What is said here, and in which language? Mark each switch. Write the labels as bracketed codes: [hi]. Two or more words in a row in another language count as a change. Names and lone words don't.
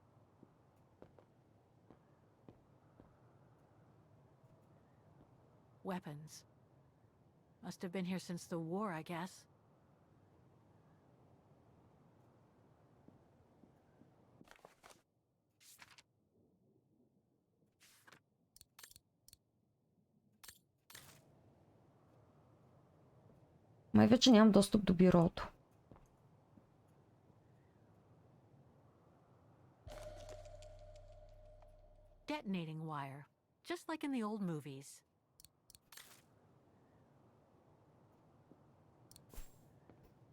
[en] Weapons. Must have been here since the war, I guess. [bg] Май вече нямам достъп до бюрото. [en] Detonating wire, just like in the old movies.